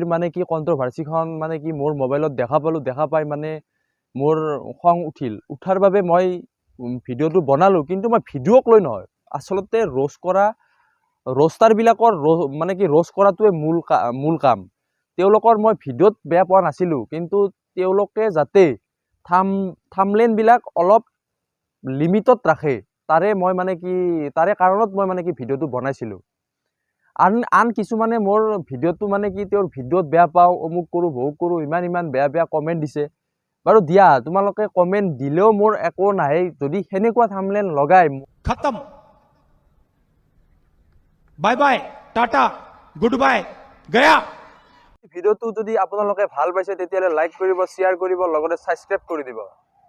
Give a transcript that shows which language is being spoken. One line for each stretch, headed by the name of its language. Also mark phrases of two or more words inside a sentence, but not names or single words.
Assamese: মানে কি কণ্ট্ৰভাৰ্চিখন মানে কি মোৰ মোবাইলত দেখা পাই মানে মোৰ খং উঠাৰ বাবে মই ভিডিঅ'টো বনালোঁ কিন্তু মই ভিডিঅ'ক লৈ নহয় আচলতে ৰ'ষ্টাৰবিলাকৰ মানে কি ৰ'ষ্ট কৰাটোৱে মূল কাম তেওঁলোকৰ মই ভিডিঅ'ত বেয়া পোৱা নাছিলোঁ, কিন্তু তেওঁলোকে যাতে থাম্বনেইলবিলাক অলপ লিমিটত ৰাখে, তাৰে কাৰণত মই মানে কি ভিডিঅ'টো বনাইছিলোঁ। আন কিছুমানে মোৰ ভিডিঅ'টো মানে কি তেওঁৰ ভিডিঅ'ত বেয়া পাওঁ, অমুক কৰোঁ ভৌক কৰোঁ, ইমান বেয়া কমেণ্ট দিছে। বাৰু দিয়া, তোমালোকে কমেণ্ট দিলেও মোৰ একো নাহে, যদি সেনেকুৱা থাম্বনেইল লগাই
Hindi: खत्म
English: bye bye tata good bye
Hindi: गया।
Assamese: ভিডিঅ'টো যদি আপোনালোকে ভাল পাইছে তেতিয়াহ'লে লাইক কৰিব, শ্বেয়াৰ কৰিব, লগতে ছাবস্ক্ৰাইব কৰি দিব।